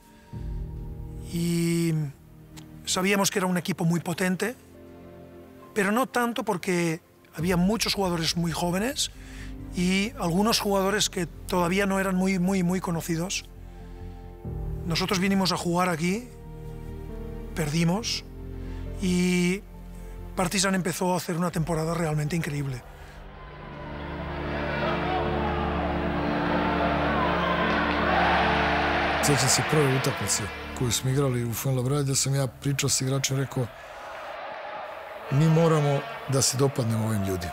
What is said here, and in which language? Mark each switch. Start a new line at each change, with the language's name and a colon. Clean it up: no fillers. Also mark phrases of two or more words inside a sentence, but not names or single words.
Spanish: Y sabíamos que era un equipo muy potente, pero no tanto porque había muchos jugadores muy jóvenes y algunos jugadores que todavía no eran muy conocidos. Nosotros vinimos a jugar aquí, perdimos y Partizan empezó a hacer una temporada realmente increíble.
Serbian: Sjećam se prve utakmice koju smo igrali u Fuenlabradi, da sam ja pričao s igračem, rekao mi moramo da se dopadnemo ovim ljudima.